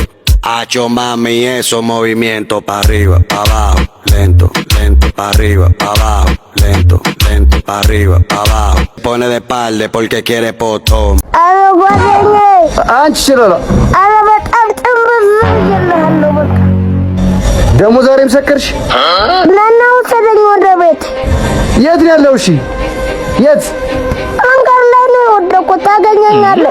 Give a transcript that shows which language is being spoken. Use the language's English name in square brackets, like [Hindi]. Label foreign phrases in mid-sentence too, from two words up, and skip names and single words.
[Spanish] Hacho mami, esos movimientos pa' arriba, pa' abajo, lento, lento, pa' arriba, pa' abajo, lento, lento, pa' arriba, pa' abajo. Pone de espalda porque quiere potón. [Amharic] አንቺ ሽሮላ አረ በጣም ጥምብዝ በቃ ደሞ ዛሬም ሰከርሽ? ናናው ሰደኝ ወደ ቤት። የት ነው ያለው? እሺ የት? አንጋር ላይ ነው የወደኩት። ታገኘኛለህ?